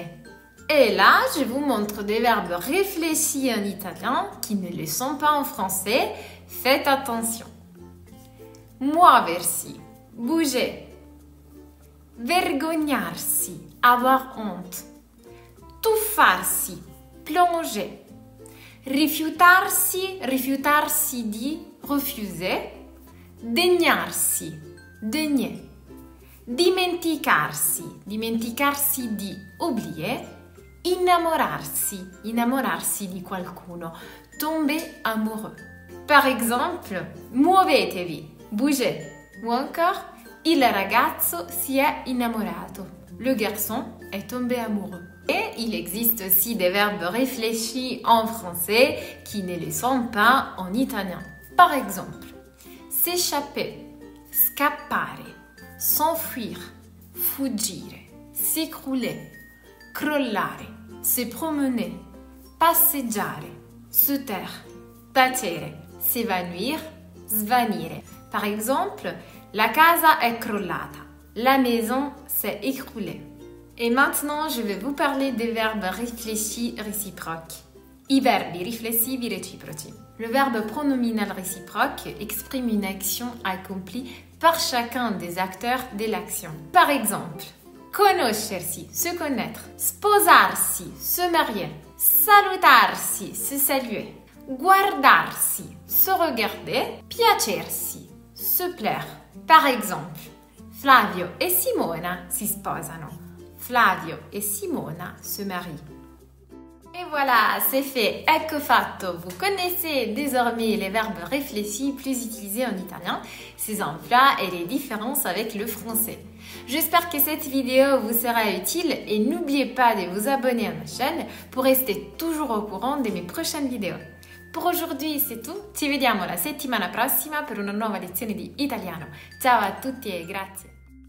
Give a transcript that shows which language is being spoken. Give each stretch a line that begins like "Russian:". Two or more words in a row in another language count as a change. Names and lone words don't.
French: Et là, je vous montre des verbes réfléchis en italien qui ne le sont pas en français. Faites attention. Muoversi, bouger. Vergognarsi, avoir honte. Tuffarsi, plonger.
Italian: Rifiutarsi, rifiutarsi di refuser. Degnarsi, degner. Dimenticarsi, dimenticarsi di oublier. Innamorarsi, innamorarsi di qualcuno.
French: Tomber amoureux. Par exemple, muovetevi, bougez. Ou encore,
Italian: il ragazzo si è innamorato.
French: Le garçon est tombé amoureux. Et il existe aussi des verbes réfléchis en français qui ne le sont pas en italien. Par exemple, s'échapper, scappare, s'enfuir, fuggire, s'écrouler, crollare, se promener, passeggiare, se taire, tacere, s'évanouir, svanire. Par exemple,
Italian: la casa è crollata,
French: la maison s'est écroulée. Et maintenant, je vais vous parler des verbes réfléchis réciproques.
Italian: I verbi riflessivi reciproci.
French: Le verbe pronominal réciproque exprime une action accomplie par chacun des acteurs de l'action. Par exemple, conoscersi, se connaître. Sposarsi, se marier. Salutarsi, se saluer. Guardarsi, se regarder. Piacersi, se plaire. Par exemple,
Italian: Flavio e Simona si sposano.
French: Flavio e Simona se marient. Et voilà, c'est fait,
Italian: ecco fatto.
French: Vous connaissez désormais les verbes réfléchis plus utilisés en italien, ses emplois et les différences avec le français. J'espère que cette vidéo vous sera utile et n'oubliez pas de vous abonner à ma chaîne pour rester toujours au courant de mes prochaines vidéos. Pour aujourd'hui c'est tout,
Italian: ci vediamo la settimana prossima per una nuova lezione di italiano. Ciao a tutti e grazie!